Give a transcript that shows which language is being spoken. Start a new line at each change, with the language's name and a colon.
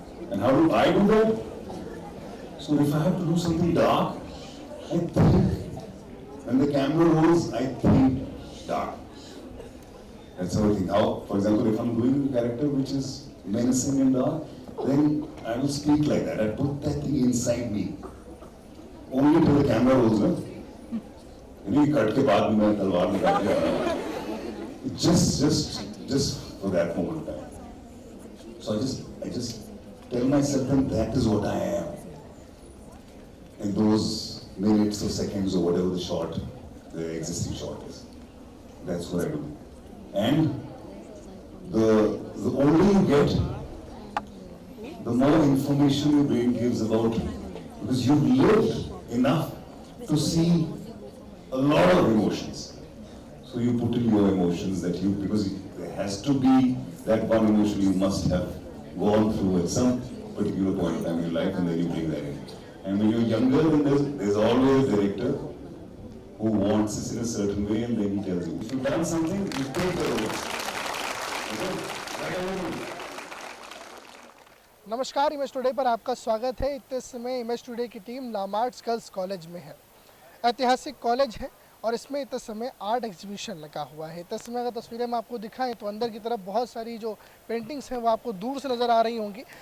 English: And how do I do that? So if I have to do something dark, I think, when the camera rolls, I think dark. That's how I think. How, for example, if I'm doing a character which is menacing and dark, then I will speak like that. I put that thing inside me. Only till the camera rolls, no? You cut
Hindi: के बाद मैं तलवार निकाल के आ रहा हूँ.
English: Just for that moment of time. So I just tell myself that that is what I am. In those minutes or seconds or whatever the existing shot is. That's what I do. And the older you get, the more information your brain gives about you. Because you've lived enough to see a lot of emotions. So you put in your emotions because there has to be that one emotion you must have gone through at some particular point in time in your life, and then you bring that in. And when you're younger, then there's always a director who wants this in a certain way, and then he tells you, if you've done something, you take the role.
Hindi: नमस्कार, image today पर आपका स्वागत है। इस समय image today की team लामार्ट्स girls college में है। ऐतिहासिक कॉलेज है और इसमें इस समय आर्ट एग्जीबिशन लगा हुआ है। इस समय अगर तस्वीरें हम आपको दिखाएं तो अंदर की तरफ बहुत सारी जो पेंटिंग्स हैं वो आपको दूर से नज़र आ रही होंगी।